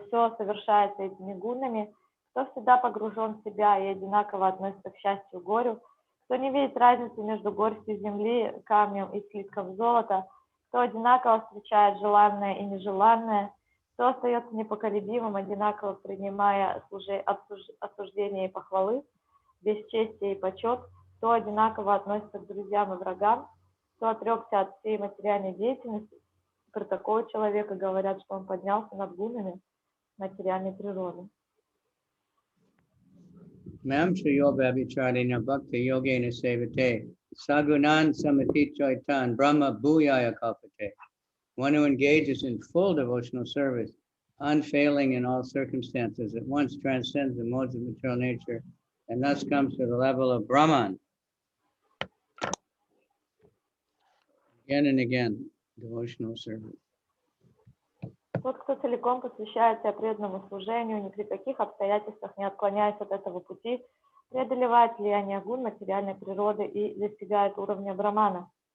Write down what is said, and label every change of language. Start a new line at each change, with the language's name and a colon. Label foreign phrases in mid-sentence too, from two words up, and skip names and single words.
Russian: все совершается этими гунами, кто всегда погружен в себя и одинаково относится к счастью и горю, кто не видит разницы между горстью земли, камнем и слитком золота, кто одинаково встречает желанное и нежеланное, кто остается непоколебимым, одинаково принимая осуждения и похвалы, бесчестие и почет, кто одинаково относится к друзьям и врагам, кто отрекся от всей материальной деятельности. Про такого человека говорят, что он поднялся над гунами материальной природы.
Sanskrit: मां श्रियो वभिचारिण भक्ति योगेन सेवते सगुणान् समति चैतान् ब्रह्म भूयाय कल्पते.
English: One who engages in full devotional service, unfailing in all circumstances, at once transcends the modes of material nature and thus comes to the level of Brahman. Again and again, devotional service.
Russian: Тот, кто целиком посвящает себя преданному служению, ни при каких обстоятельствах не отклоняясь от этого пути, преодолевает влияние гун материальной природы и достигает уровня брамана.